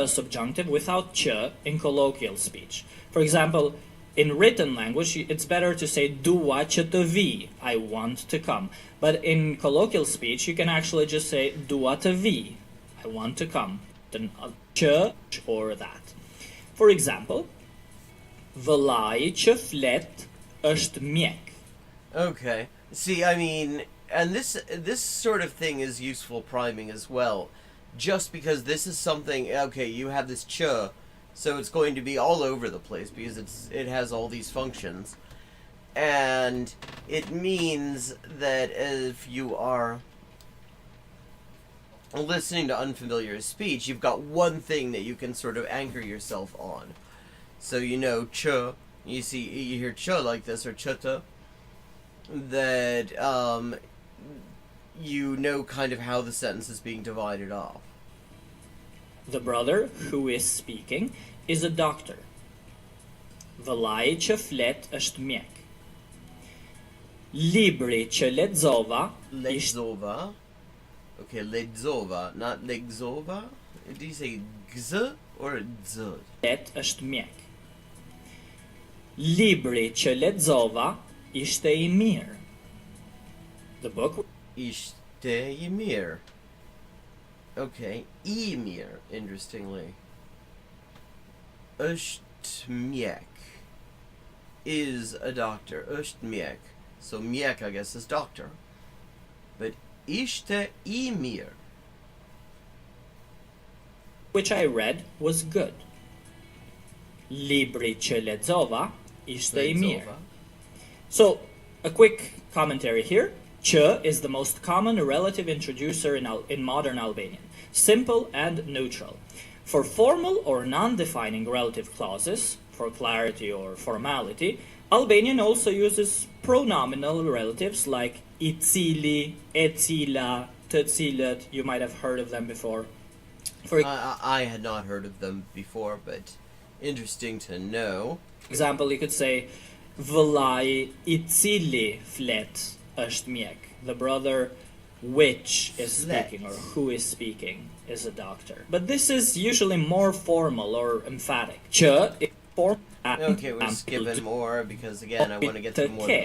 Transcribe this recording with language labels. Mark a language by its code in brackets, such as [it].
[en] t subjunctive without ch in colloquial speech. For example, in written language, it's better to say [sq] dua që të vi, [en] I want to come. But in colloquial speech, you can actually just say [sq] dua të vi, [en] I want to come. Then ch or that. For example, [sq] vëllai që flet është mjek. [en] Okay. See, I mean, and this sort of thing is useful priming as well. Just because this is something, okay, you have this ch, so it's going to be all over the place because it has all these functions. And it means that if you are listening to unfamiliar speech, you've got one thing that you can sort of anchor yourself on. So you know ch, you hear ch like this, or chata, that you know kind of how the sentence is being divided off. The brother who is speaking is a doctor. [sq] Vëllai që flet është mjek. Libri që lexova ishte [en] Ledzova. Okay, ledzova, not legzova. Do you say gz or z? [sq] është mjek. Libri që lexova ishte I mirë. [en] The book Ishte Ymir. Okay, Ymir, interestingly. [sq] Është mjek [en] is a doctor. [sq] Është mjek. [en] So mjek, I guess, is doctor. [sq] But ishte Ymir. [en] which I read was good. [sq] Libri që lexova ishte I mirë. Ledzova. [en] So, a quick commentary here. Ch is the most common relative introducer in modern Albanian, simple and neutral. For formal or non-defining relative clauses, for clarity or formality, Albanian also uses pronominal relatives like [sq] I cili, e cila, të cilët. [en] You might have heard of them before. For I had not heard of them before, but interesting to know. example, you could say [sq] vëllai I cili flet është mjek. [en] The brother which is [sq] Flet. [en] speaking or who is speaking is a doctor. But this is usually more formal or emphatic. Ch is formal. Okay, we're skipping more because, again, I want to get to more of them.